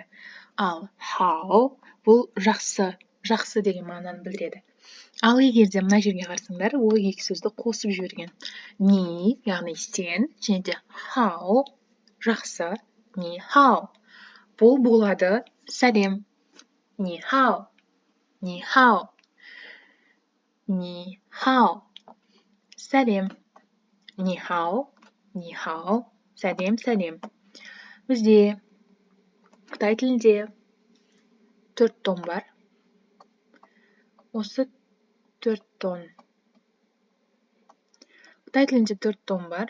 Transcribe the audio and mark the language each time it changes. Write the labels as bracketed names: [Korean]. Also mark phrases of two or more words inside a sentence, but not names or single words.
[Kazakh] Ал хау бұл жақсы деген мағынаны білдіреді. Ал егерде мына жерге қарасаңдар, ол екі сөзді қосып жіберген. Ни, яғни сен, және де хау, жақсы, [Chinese] 你好. [Kazakh] Бұл болады сәлем. [Chinese] 你好，你好，你好. [Kazakh] Сәлем. [Chinese] 你好, [Kazakh] сәлем. Бізде Қытай тілінде 4 тон бар. Осы 4 тон. Қытай тілінде 4 тон бар.